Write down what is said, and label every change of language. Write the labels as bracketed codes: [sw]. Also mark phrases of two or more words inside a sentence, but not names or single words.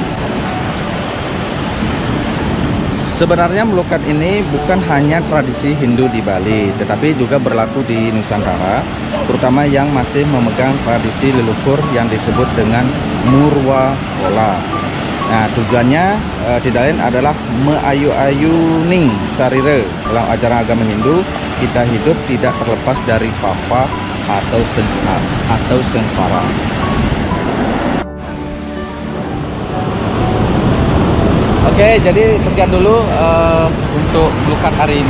[id] Sebenarnya melukat ini bukan hanya tradisi Hindu di Bali, tetapi juga berlaku di Nusantara, terutama yang masih memegang tradisi leluhur yang disebut dengan Murwa Pola. Nah, tujuannya tidak lain adalah [ban] meayu-ayuning sarira. [id] Dalam ajaran agama Hindu, kita hidup tidak terlepas dari papa atau sengsara. Oke, jadi sekian dulu untuk melukat hari ini.